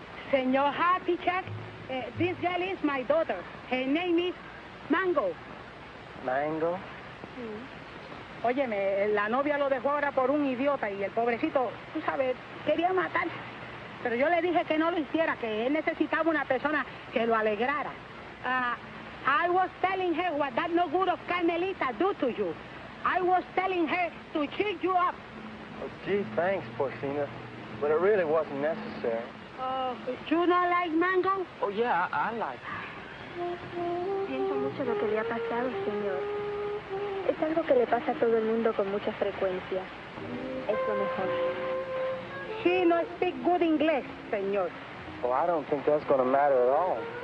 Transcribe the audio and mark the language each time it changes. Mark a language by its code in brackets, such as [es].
[en] Senor Happy Check, this girl is my daughter. Her name is Mango. Mango? [es] Óyeme, la novia lo dejó ahora por un idiota y el pobrecito, tú sabes, quería matar. Pero yo le dije que no lo hiciera, que él necesitaba una persona que lo alegrara. [en] I was telling her what that no good of Carmelita do to you. I was telling her to cheer you up. Oh, gee, thanks, Porcina. But it really wasn't necessary. You not like Mango? Oh, yeah, I like [es] Siento mucho lo que le ha pasado, señor. Es algo que le pasa a todo el mundo con mucha frecuencia. Es lo mejor. [en] She no speak good English, señor. Well, I don't think that's going to matter at all.